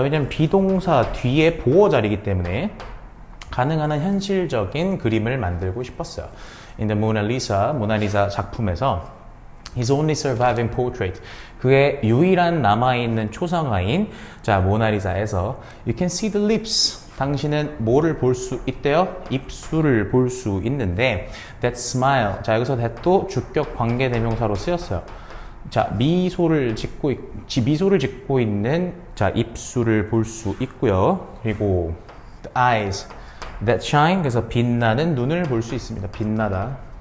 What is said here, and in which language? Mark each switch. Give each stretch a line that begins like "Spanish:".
Korean: 왜냐면 비동사 뒤에 보어 자리이기 때문에 가능한 한 현실적인 그림을 만들고 싶었어요.
English: In the Mona Lisa,
Korean: 모나리자 작품에서
English: His only surviving portrait.
Korean: 그의 유일한 남아있는 초상화인 자 모나리자에서
English: You can see the lips.
Korean: 당신은 뭐를 볼 수 있대요? 입술을 볼 수 있는데
English: That smile.
Korean: 자 여기서 that도 주격 관계대명사로 쓰였어요. 자 미소를 짓고 있는 자 입술을 볼 수 있고요.
English: 그리고 the eyes that shine.
Korean: 그래서 빛나는 눈을 볼 수 있습니다. 빛나다.